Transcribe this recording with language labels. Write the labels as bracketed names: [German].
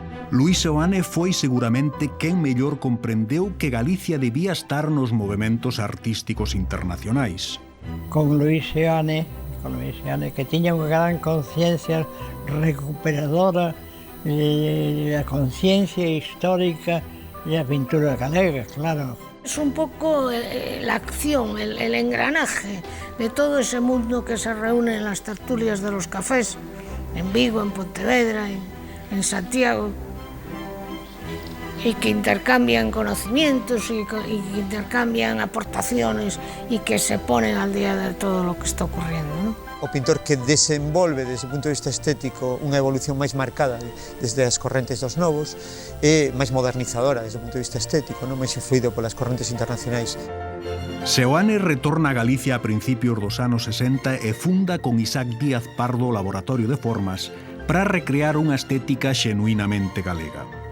[Galician] Luís Seoane foi seguramente quen mellor comprendeu que Galicia debía estar nos movementos artísticos internacionais. Con Luís Seoane, que tiña unha gran conciencia recuperadora da conciencia histórica da pintura galega, claro. [Spanish] Es un poco la acción, el engranaje de todo ese mundo que se reúne en las tertulias de los cafés, en Vigo, en Pontevedra, en Santiago, y que intercambian conocimientos y que intercambian aportaciones y que se ponen al día de todo lo que está ocurriendo, ¿no? [Galician] O pintor que desenvolve desde o punto de vista estético unha evolución máis marcada desde as correntes dos novos e máis modernizadora desde o punto de vista estético, non máis influído polas correntes internacionais. Seoane retorna a Galicia a principios dos anos 60 e funda con Isaac Díaz Pardo o Laboratorio de Formas para recrear unha estética xenuinamente galega.